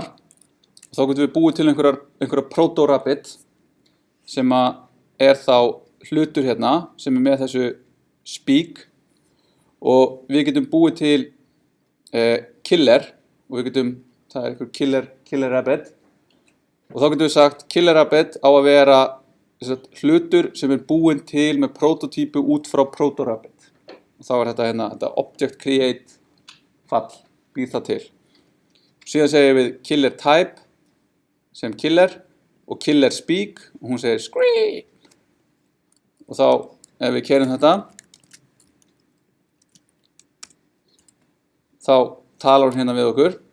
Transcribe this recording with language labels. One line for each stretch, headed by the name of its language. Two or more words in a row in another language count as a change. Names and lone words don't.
Icelandic: Þá getum við búið til einhverja proto-rabbit sem þá hlutur hérna sem með þessu speak og við getum búið til killer og það einhver
English: killer rabbit
Icelandic: og þá getum við sagt
English: killer rabbit
Icelandic: á að vera hlutur sem búinn til með prototípu út frá proto-rabbit. Og þá þetta
English: object create
Icelandic: fall, býr það til. Síðan segjum við
English: killer type
Icelandic: sem killer og
English: killer speak
Icelandic: og hún segir scream. Og þá ef við keyrum þetta þá talar hún hérna við okkur